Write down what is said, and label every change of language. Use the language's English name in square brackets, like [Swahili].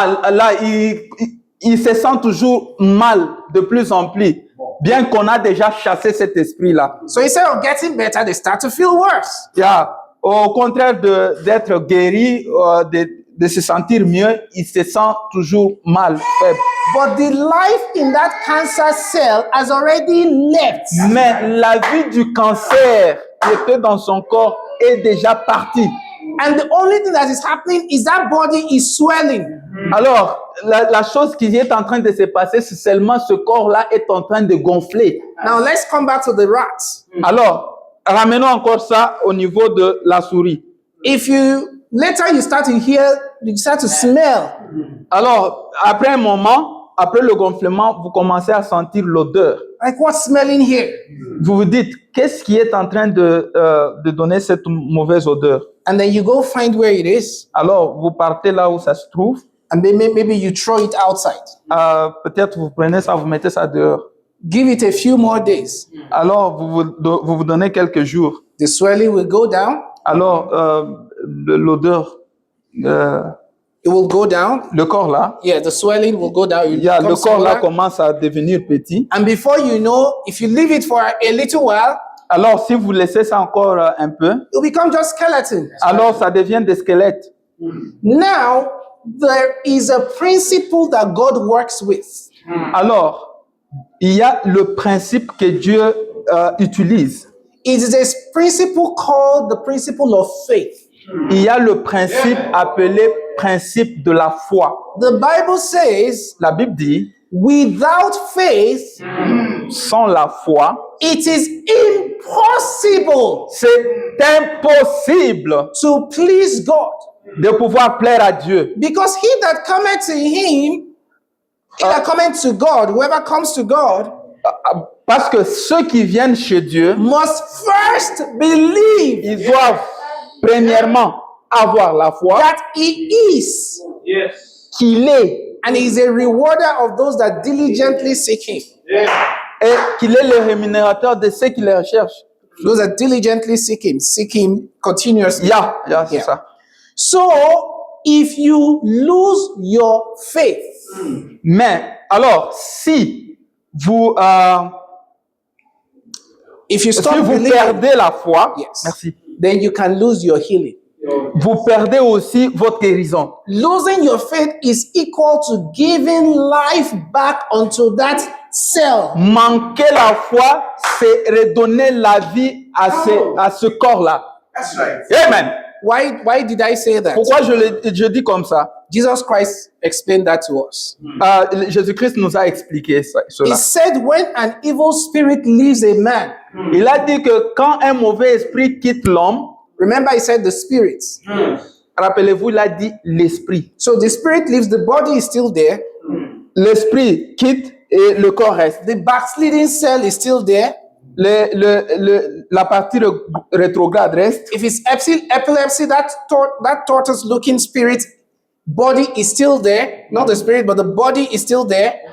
[French] Là, il se sent toujours mal de plus en plus, bien qu'on a déjà chassé cet esprit-là. [English] so instead of getting better, they start to feel worse. [French] Au contraire d'être guéri, de se sentir mieux, il se sent toujours mal, faible. [English] But the life in that cancer cell has already left. [French] Mais la vie du cancer qui était dans son corps est déjà partie. [English] And the only thing that is happening is that body is swelling. [French] Alors, la chose qui est en train de se passer, c'est seulement ce corps-là est en train de gonfler. [English] Now let's come back to the rat. [French] Alors, ramenons encore ça au niveau de la souris. [English] If later you start to smell. [French] Alors, après un moment, après le gonflement, vous commencez à sentir l'odeur. [English] Like what's smelling here? [French] Vous vous dites, qu'est-ce qui est en train de donner cette mauvaise odeur? [English] And then you go find where it is. [French] Alors, vous partez là où ça se trouve. [English] And then maybe you throw it outside. [French] Peut-être vous prenez ça, vous mettez ça dehors. [English] Give it a few more days. [French] Alors, vous donnez quelques jours. [English] The swelling will go down. [French] Alors, l'odeur, [English] It will go down. [French] le corps là, [English] Yeah, the swelling will go down. It will become [French] le corps là [English] smaller. [French] commence à devenir petit. [English] And before you know, if you leave it for a little while, [French] Alors, si vous laissez ça encore un peu, [English] it will become just skeleton. [French] alors ça devient des squelettes. [English] Now, there is a principle that God works with. [French] Alors, il y a le principe que Dieu utilise. [English] It is a principle called the principle of faith. [French] Il y a le principe appelé principe de la foi. [English] The Bible says, [French] La Bible dit, [English] without faith, [French] sans la foi, [English] it is impossible [French] c'est impossible [English] to please God. [French] de pouvoir plaire à Dieu. [English] Because he that cometh to him, he that cometh to God, whoever comes to God, [French] Parce que ceux qui viennent chez Dieu, [English] must first believe [French] ils doivent premièrement avoir la foi [English] that he is, [French] qu'il est [English] and he is a rewarder of those that diligently seek him. [French] et qu'il est le rémunérateur de ceux qui le recherchent. [English] Those that diligently seek him continuously. [French] C'est [English] Yeah. [French] ça. [English] So, if you lose your faith, [French] Mais alors, si vous, [English] if you [French] si [English] stop [French] vous [English] believing, [French] perdez la foi, [English] yes, [French] merci, [English] then you can lose your healing. [French] vous perdez aussi votre guérison. [English] Losing your faith is equal to giving life back unto that cell. [French] Manquer la foi, c'est redonner la vie à ce corps-là. [English] That's right. [French] Amen. [English] Why did I say that? [French] Pourquoi je dis comme ça? [English] Jesus Christ explained that to us. [French] Jésus-Christ nous a expliqué [English] He [French] cela. [English] said when an evil spirit leaves a man, [French] Il a dit que quand un mauvais esprit quitte l'homme, [English] remember he said the spirit. [French] rappelez-vous, il a dit l'esprit. [English] So the spirit leaves, the body is still there. [French] L'esprit quitte et le corps reste. [English] The backsliding cell is still there. [French] La partie rétrograde reste. [English] If it's epilepsy, that tortoise-looking spirit body is still there. Not the spirit, but the body is still there.